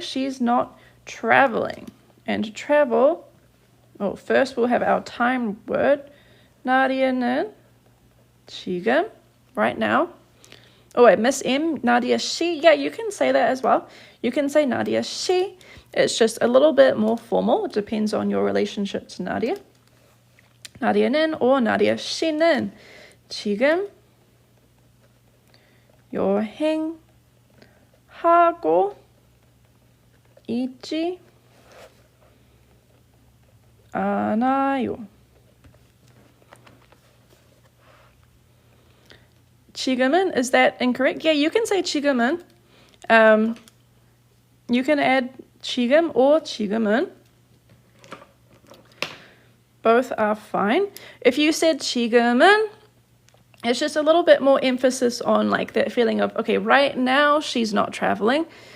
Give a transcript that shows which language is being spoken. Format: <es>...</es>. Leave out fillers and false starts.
<en>She's not traveling. And to travel, well, first we'll have our time word.</en> <ko>Nadia는 지금,</ko> <en>right now. Oh wait, Miss M, Nadia, she. Yeah, you can say that as well. You can say Nadia, she. It's just a little bit more formal. It depends on your relationship to Nadia.</en> <ko>Nadia는 or Nadia, she는 지금 여행하고 있지 않아요.</ko> <en>지금은, is that incorrect? Yeah, you can say 지금은. You can add 지금 or 지금은. Both are fine. If you said 지금은, it's just a little bit more emphasis on like that feeling of, okay, right now she's not traveling.</en>